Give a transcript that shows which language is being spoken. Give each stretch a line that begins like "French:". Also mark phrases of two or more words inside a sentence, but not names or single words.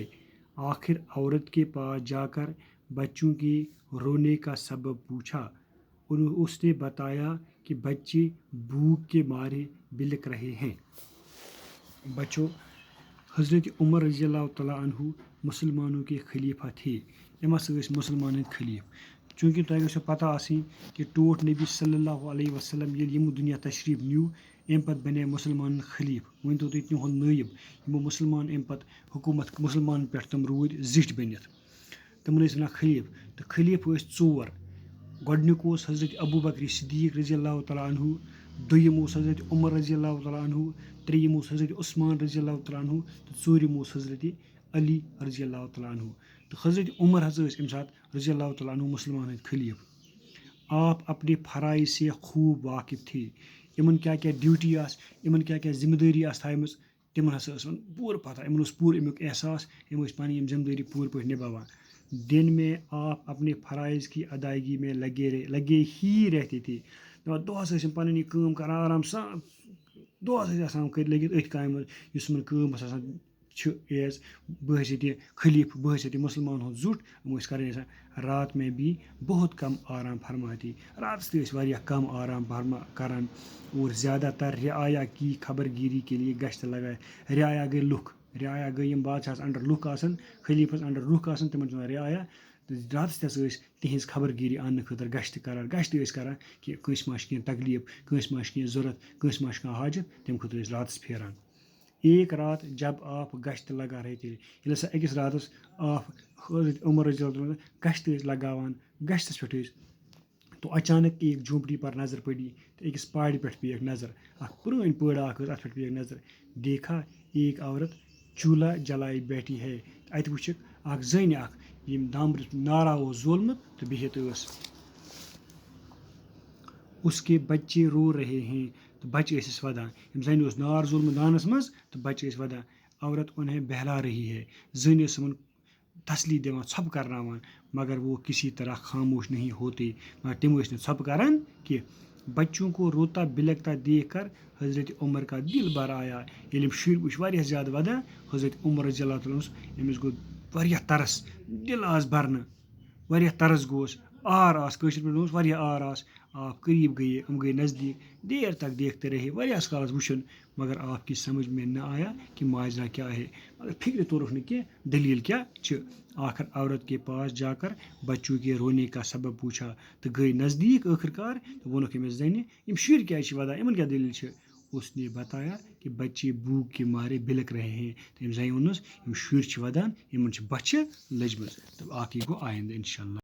Urdu: آخر عورت کے پاس جا کر بچوں کے رونے کا سبب پوچھا۔ اس نے بتایا کہ بچے بھوک کے مارے بلک رہے ہیں۔ بچوں، حضرت عمر رضی اللہ تعالیٰ عنہ مسلمانوں کے خلیفہ تھے۔
Kashmiri: یِم ہسا ٲسۍ مُسلمانن خلیف۔ چوٗنٛکہِ تۄہہِ گژھِو پتہ آسٕنۍ کہ ٹوٹھ نبی صلی اللہ علیہ وسلم ییٚلہِ یِمو دُنیا تشریٖف نیوٗ اَمہِ پتہٕ بنے مُسلمانن خلیف۔ ؤنۍتو تُہۍ تِہُنٛد نٲیِب یِمو مُسلمان اَمہِ پتہٕ حکوٗمت مُسلمانن پٮ۪ٹھ تِم روٗدۍ زِٹھۍ بٔنِتھ، تِمن ٲسۍ وَنان خلیف۔ تہٕ خلیف ٲسۍ ژور۔ گۄڈٕنیُک اوس حضرت ابوبکر صدیق رضی اللہ تعالیٰ عنہ، دوٚیِم اوس حضرت عمر رضی اللہ تعالیٰ عنہ، ترٛیٚیِم اوس حضرت عثمان رضی اللہ تعالیٰ عنہ تہٕ ژوٗرِم اوس حضرت علی رضی اللہ تعالیٰ عنہ۔ تہٕ حضرت عمر ہسا ٲسۍ اَمہِ ساتہٕ رضی اللہ تعالیٰ عنہ مسلمانن ہٕنٛدۍ خلیف۔
Urdu: آپ اپنے فرائض سے خوب واقف تھے۔
Kashmiri: یِمن کیٛاہ کیٛاہ ڈیوٹی آسہٕ، یِمن کیٛاہ کیٛاہ ذمہٕ دٲری آسہٕ تھایمٕژ، تِمن ہسا ٲس یِمن پوٗرٕ پتہ، یِمن اوس پوٗرٕ اَمیُک احساس، یِم ٲسۍ پنٕنۍ یِم ذمہٕ دٲری پوٗرٕ پٲٹھۍ نِباوان۔
Urdu: دن میں آپ اپنے فرائض کی ادائیگی میں لگے ہی رہتے تھے۔
Kashmiri: دۄہس ٲسۍ یِم پنٕنۍ یہِ کٲم کران آرام سان، دۄہس ٲسۍ آسان لٔگِتھ أتھۍ کامہِ منٛز یُس یِمن کٲم ٲس آسان چھِ ایز بہٕ حیثیتہِ خلیفہٕ، بہٕ حیثیتہِ مُسلمانن ہُنٛد زیُٹھ، یِم ٲسۍ کران آسان
Urdu: رات میں بھی بہت کم آرام فرماتے۔
Kashmiri: راتس تہِ ٲسۍ واریاہ کم آرام کران
Urdu: اور زیادہ تر رعایا کی خبر گیری کے لیے گشت لگایا۔
Kashmiri: رعایا گٔے لُکھ، رعایا گٔے یِم بادشاہس انڈر لُکھ آسان، خلیفس انڈر لُکھ آسان، تِمن چھِ وَنان رعایا۔ تہٕ راتس تہِ ہسا ٲسۍ تِہنٛز خبر گیری اننہٕ خٲطرٕ گشت کران۔ گشت ٲسۍ کران کہ کٲنٛسہِ ما چھِ کینٛہہ تکلیٖف، کٲنٛسہِ ما چھِ کینٛہہ ضوٚرتھ، کٲنٛسہِ ما چھِ کانٛہہ حاجت، تمہِ خٲطرٕ ٲسۍ راتس پھیران۔
Urdu: ایک رات جب آپ گشت لگا رہے تھے،
Kashmiri: ییٚلہِ ہسا أکِس راتس آپ حضرت عمر رضی اللہ عنہ گشت ٲسۍ لگاوان، گشتس پٮ۪ٹھ ٲسۍ
Urdu: تو اچانک ایک جھونپڑی پر نظر پڑی،
Kashmiri: تو أکِس پارِ پٮ۪ٹھ پیٚیَکھ نظر، اکھ پرٛٲنۍ پٲڑا اکھ ٲس، اتھ پٮ۪ٹھ پیٚیَکھ نظر۔
Urdu: دیکھا ایک عورت چولہا جلائے بیٹھی ہے۔
Kashmiri: اتہِ وٕچھِکھ اکھ زٔنۍ اکھ ییٚمۍ دامبرِس نارا اوس زولمُت تہٕ بِہِتھ ٲس۔
Urdu: اس کے بچے رو رہے ہیں،
Kashmiri: تہٕ بچہِ ٲسِس وَدان۔ ییٚمۍ زَنہِ اوس نار زولمُت دانس منٛز تہٕ بچہِ ٲسۍ وَدان۔
Urdu: عورت انہیں بہلا رہی ہے،
Kashmiri: زٔنۍ ٲس یِمن تسلی دِوان، ژھۄپہٕ کرناوان
Urdu: مگر وہ کسی طرح خاموش نہیں ہوتے،
Kashmiri: مگر تِم ٲسۍ نہٕ ژھۄپہٕ کران کینٛہہ۔
Urdu: بچوں کو روتا بلکتا دیکھ کر حضرت عمر کا دل بھر آیا۔
Kashmiri: ییٚلہِ یِم شُرۍ وٕچھ واریاہ زیادٕ وَدان، حضرت عمر رضی اللہ تعالیٰ عنہ أمِس گوٚو واریاہ ترس، دل آس بھرنہٕ، واریاہ ترس گوس، آر آس، کٲشِر پٲٹھۍ وَنوس واریاہ آر آس۔
Urdu: آپ قریب گئے،
Kashmiri: یِم گٔے نزدیٖک،
Urdu: دیر تک دیکھتے رہے،
Kashmiri: واریاہس کالس وٕچھُن
Urdu: مگر آپ کی سمجھ میں نہ آیا کہ ماجرا کیا ہے،
Kashmiri: مگر فکرِ توٚرُکھ نہٕ کینٛہہ دلیل کیا چھِ۔
Urdu: آخر عورت کے پاس جا کر بچوں کے رونے کا سبب پوچھا،
Kashmiri: تہٕ گٔے نزدیٖک ٲخٕر کار تہٕ ووٚنُکھ أمِس زنہِ یِم شُرۍ کیٛازِ چھِ وَدان، یِمن کیٛاہ دلیل چھِ۔
Urdu: اس نے بتایا کہ بچے بھوک کے مارے بلک رہے ہیں۔
Kashmiri: تہٕ أمۍ زنہِ ووٚنُس یِم شُرۍ چھِ وَدان، یِمن چھِ بۄچھِ لٔجمٕژ۔ تہٕ باقٕے گوٚو آیندٕ اِنشاء اللہ۔